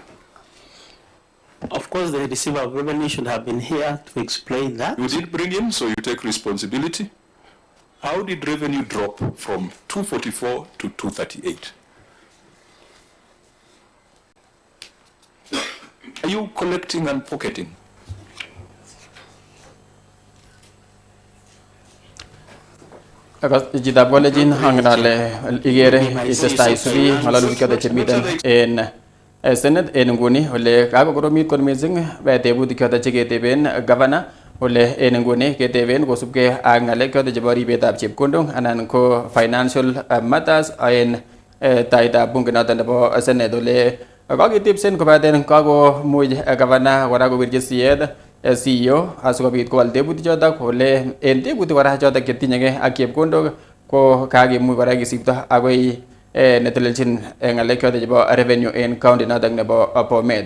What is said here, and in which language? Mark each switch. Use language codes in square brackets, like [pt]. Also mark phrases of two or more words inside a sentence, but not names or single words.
[en] Of course, the Receiver of Revenue should have been here to explain that. You did bring him, so you take responsibility. How did revenue drop from 244 to 238? Are you collecting and pocketing? [kln] Jitab kolejin hangnale igere itestai subi ngalalu kyoto chemiten en Senate en nguni ole kakokoromit kot missing tebut kyoto cheketeben governor ole en nguni keteben kosubkei ak ngalek kyoto chebo ribetab chepkondok anan ko [en] financial matters [kln] en taitab bunge noton nebo Senate ole kakitipsen kobaten kakomuch governor kora kowirchi siyet CEO asikobit kowal tebutik chotok kole en tebutik kora chotok chetinyegei ak chepkondok ko kakimuch kora kisipto akoi netelelchin ngalek chotok chebo revenue en county notok nebo Bomet.